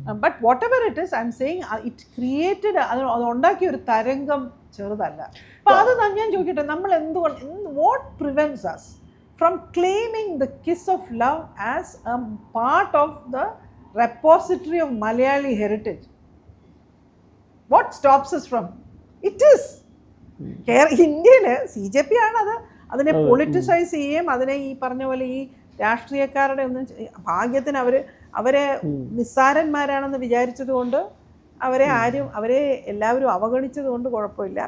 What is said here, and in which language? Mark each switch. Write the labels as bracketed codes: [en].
[en] but whatever it is I'm saying it created [ml] അത് ഉണ്ടാക്കിയ ഒരു തരംഗം ചെറുതല്ല. അപ്പൊ അത് ഞാൻ ചോദിക്കട്ടെ, നമ്മൾ എന്തുകൊണ്ട് [en] What prevents us from claiming the kiss of love as a part of the repository of Malayali heritage? What stops us from? It is. [ml] ഇന്ത്യയിൽ CJP ആണത് അതിനെ പൊളിറ്റിസൈസ് ചെയ്യുകയും അതിനെ ഈ പറഞ്ഞ പോലെ ഈ രാഷ്ട്രീയക്കാരുടെ ഒന്നും ഭാഗ്യത്തിന് അവരെ നിസ്സാരന്മാരാണെന്ന് വിചാരിച്ചത് കൊണ്ട് അവരെ എല്ലാവരും അവഗണിച്ചത് കൊണ്ട് കുഴപ്പമില്ല.